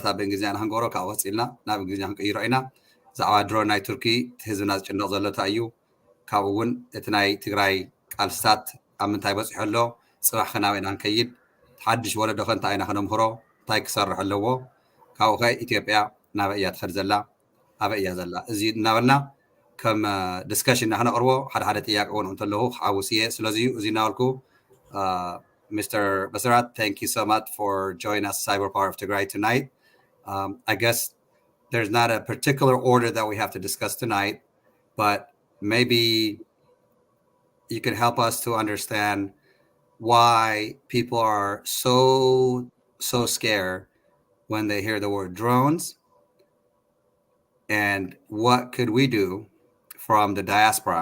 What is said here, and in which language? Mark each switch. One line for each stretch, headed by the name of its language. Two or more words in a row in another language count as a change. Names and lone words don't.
Tigrinya: ብእንግሊዝኛ ክንገብሮ ካብ ወፂልና ናብ እንግሊዝኛ ክንቀይሮ ኢና ዛዕባ ድሮን ናይ ቱርኪ ህዝብና ዝጭነቕ ዘሎ እንታይ እዩ ካብኡ እውን እቲ ናይ ትግራይ ቃልስታት ኣብ ምንታይ በፂሑ ኣሎ ፅባሕ ክናበይና ክንከይድ ተሓድሽ ወለዶ ኸ እንታይ ኢና ክነምህሮ እንታይ ክሰርሕ ኣለዎ ካብኡ ኸ ኢትዮጵያ ናበይ እያ ትኸድ ዘላ ኣበይ እያ ዘላ እዚ እናበልና ከም ዲስካሽን ክነቕርቦ ሓደ ሓደ ጥያቄ እውን እንተለኹ ክዓውስ እየ ስለዚ እዚ እናበልኩ Mr.
English: Basarat, thank you so much for joining us, Cyber Power of Tigray, tonight. I guess there's not a particular order that we have to discuss tonight, but maybe you can help us to understand why people are so scared when they hear the word drones, and what could we do from the diaspora.